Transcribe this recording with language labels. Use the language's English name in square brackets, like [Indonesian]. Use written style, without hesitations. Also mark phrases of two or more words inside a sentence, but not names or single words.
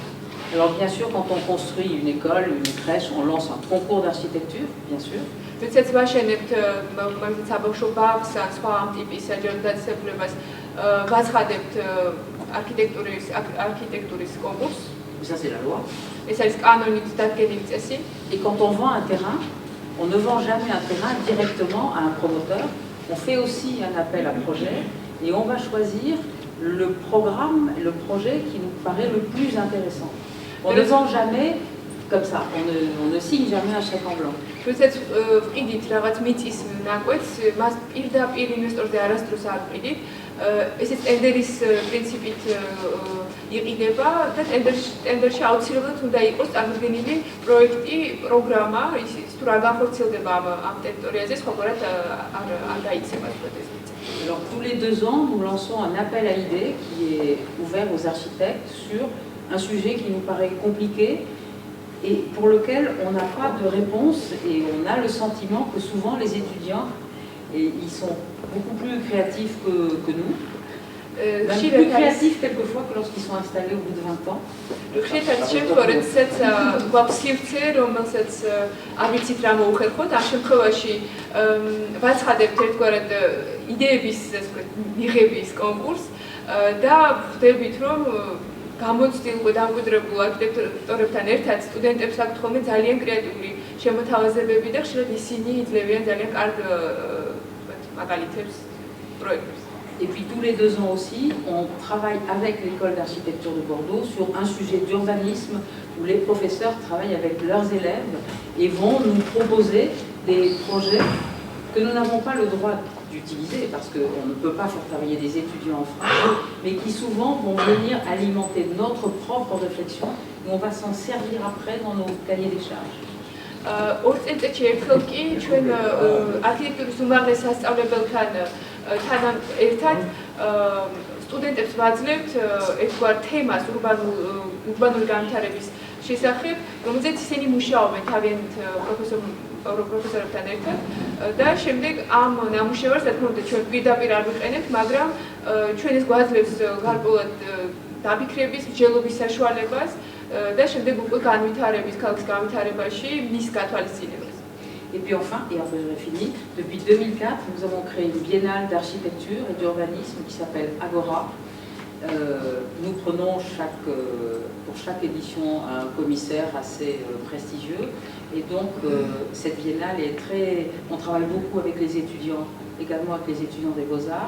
[French] Alors bien sûr, quand on construit une école, une crèche, on lance un concours d'architecture, bien sûr. [Georgian] როდესაც ვაშენებთ მაგალითად საბავშვო ბაღს ან სხვა ამ ტიპის საჯარო დაწესებულებას, ვაცხადებთ არქიტექტურის კონკურსს. [French] Ça c'est la loi. [Georgian] ეს არის კანონით დადგენილი წესი. [French] Et quand on vend un terrain, on ne vend jamais un terrain directement à un promoteur. On fait aussi un appel à projet et on va choisir le programme, le projet qui nous paraît le plus intéressant. On ne vend jamais comme ça, on ne signe jamais un chèque en blanc. [Georgian] როდესაც ვყიდით რაღაც მიწის ნაკვეთს, მას პირდაპირ ინვესტორზე არასდროს არ ვყიდით. ესეც ტენდერის პრინციპით იყიდება და ტენდერში აუცილებლად უნდა იყოს წარმოდგენილი პროექტი, პროგრამა, ის თუ რა განხორციელდება ამ ტერიტორიაზე, სხვაგვარად არ დაიცემა ეს მიწა. [French] Alors tous les 2 ans, nous lançons un appel à idées qui est ouvert aux architectes sur un sujet qui nous paraît compliqué et pour lequel on n'a pas de réponse et on a le sentiment que souvent les étudiants, et ils sont beaucoup plus créatifs que nous, même plus créatifs quelquefois que lorsqu'ils sont installés au bout de 20 ans. [Georgian] ხშირად შემთხვევა, როდესაც გვაქვს სივრცე, რომელსაც არ ვიცით რა მოუხერხოთ, ამ შემთხვევაში ვაცხადებთ ერთგვარად იდეების, ასე ვთქვათ, მიღების კონკურსს და ხვდებით, რომ გამოცდილ დამკვიდრებულ არქიტექტორებთან ერთად სტუდენტებს აქვთ ხოლმე ძალიან კრეატიული შემოთავაზებები და ხშირად ისინი იძლევიან ძალიან კარგ მაგალითებს პროექტებს. [French] Et puis tous les 2 ans aussi, on travaille avec l'école d'architecture de Bordeaux sur un sujet d'urbanisme où les professeurs travaillent avec leurs élèves et vont nous proposer des projets que nous n'avons pas le droit d'utiliser parce qu'on ne peut pas faire travailler des étudiants en France, mais qui souvent vont venir alimenter notre propre réflexion et on va s'en servir après dans nos cahiers des charges. [Georgian] ორ წელიწადში ერთხელ კი ჩვენ არქიტექტურის უმაღლეს სასწავლებელთან ერთად სტუდენტებს ვაძლევთ ერთგვარ თემას ურბანული განვითარების შესახებ, რომელზეც ისინი მუშაობენ თავიანთ პროფესორებთან ერთად და შემდეგ ამ ნამუშევარს, რა თქმა უნდა, ჩვენ პირდაპირ არ ვიყენებთ, მაგრამ ჩვენ ეს გვაძლევს გარკვეულად დაფიქრების, მსჯელობის საშუალებას და შემდეგ უკვე განვითარების, ქალაქის განვითარებაში მის გათვალისწინებას. [French] Et puis enfin, et après j'aurai fini, depuis 2004, nous avons créé une biennale d'architecture et d'urbanisme qui s'appelle Agora. Nous prenons pour chaque édition un commissaire assez prestigieux et donc cette biennale est on travaille beaucoup avec les étudiants, également avec les étudiants des Beaux-Arts.